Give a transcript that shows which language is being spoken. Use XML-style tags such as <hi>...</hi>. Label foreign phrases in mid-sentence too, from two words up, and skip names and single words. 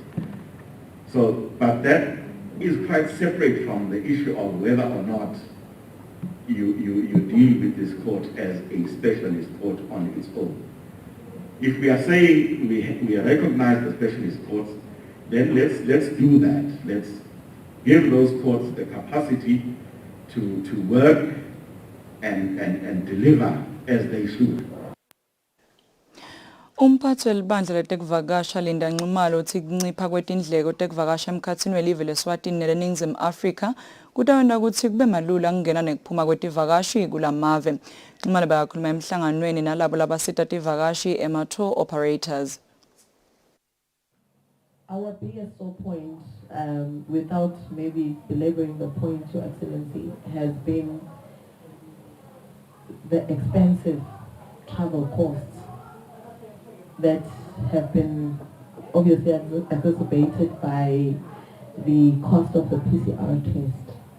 <en>So, but that is quite separate from the issue of whether or not you deal with this court as a specialist court on its own. If we are saying we recognize the specialist courts, then let's do that. Let's give those courts the capacity to work and deliver as they should.</en> <ss>Umphathi welibandla letekuvakasha Linda Nxumalo uthi kuncipha kwetindleko tekuvakasha emkhatsini welive leSwatini neleNingizimu Afrika kutawenta ukuthi kube malula kungena nekuphuma kwetivakashi kulamave. Nxumalo bayakhuluma emhlanganweni nalabo labasita tivakashi ema-</ss> <en>tour operators. Our biggest sore point, without maybe belaboring the point, Your Excellency, has been the expensive travel costs that have been obviously exacerbated by the cost of the PCR test.</en>